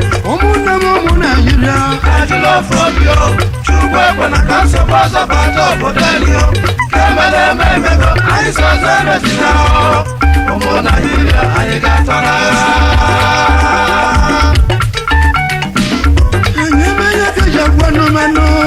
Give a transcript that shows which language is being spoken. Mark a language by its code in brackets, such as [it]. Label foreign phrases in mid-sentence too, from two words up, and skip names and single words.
[ig] Ụmụnne m ụmụ Naịjirịa. [en] Nigeria for me, o. [ig] Chukwu ekwe na ka nsogbu ọzọ bata obodo anyị, o. Ka emele eme emego, anyị si ọzọ emezina, o. Ụmụ Naịjirịa, anyị ga-atọ n'agha. Anyị eme ihe ka eji agwa anụmanụ.